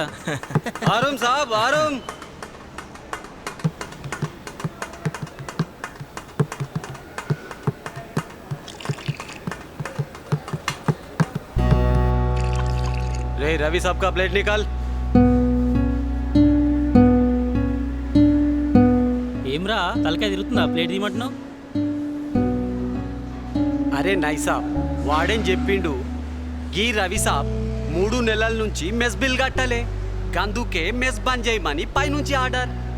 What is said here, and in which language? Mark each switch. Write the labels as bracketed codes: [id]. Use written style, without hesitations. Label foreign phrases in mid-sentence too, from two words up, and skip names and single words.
[hi] आराम साब आराम. रे रवि साहब का प्लेट निकाल. [te] ఏమ్రా తలకాయ తిరుగుతుందా? ప్లేట్ తీయమంటున్నావు? [hi] अरे नहीं साब, [te] వాడేం చెప్పిండు, గీ రవి సాబ్ 3 నెలల నుంచి [en] mess bill [te] కట్టలే, గందుకే మెస్ బంద్ చేయమని పైనుంచి ఆర్డర్.